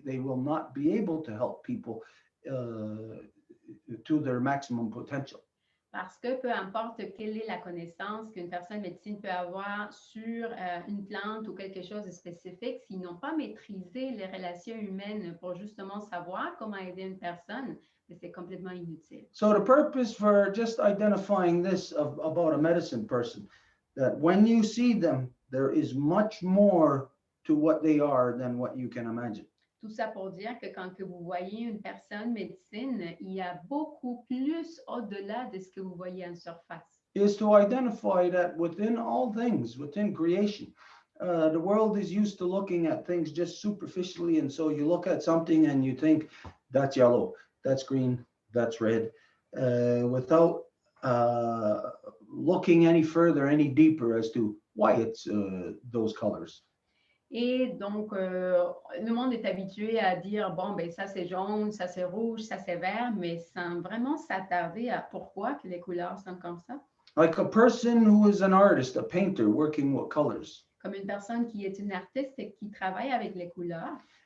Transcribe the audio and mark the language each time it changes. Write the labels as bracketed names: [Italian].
[English] They will not be able to help people to their maximum potential. [French] Parce que peu importe quelle est la connaissance qu'une personne médecine peut avoir sur une plante ou quelque chose de spécifique, s'ils n'ont pas maîtrisé les relations humaines pour justement savoir comment aider une personne, c'est complètement inutile. [English] So the purpose for just identifying this about a medicine person, that when you see them, there is much more to what they are than what you can imagine. [French] Tout ça pour dire que quand que vous voyez une personne médecine, il y a beaucoup plus au-delà de ce que vous voyez en surface. [English] Is to identify that within all things, within creation, the world is used to looking at things just superficially. And so you look at something and you think, that's yellow, that's green, that's red, without looking any further, any deeper as to why it's those colors. [French] Et donc, le monde est habitué à dire, bon, ben ça c'est jaune, ça c'est rouge, ça c'est vert, mais sans vraiment s'attarder à pourquoi que les couleurs sont comme ça. [English] Like a person who is an artist, a painter working with colors. [French] Comme une personne qui est une artiste et qui travaille avec les couleurs.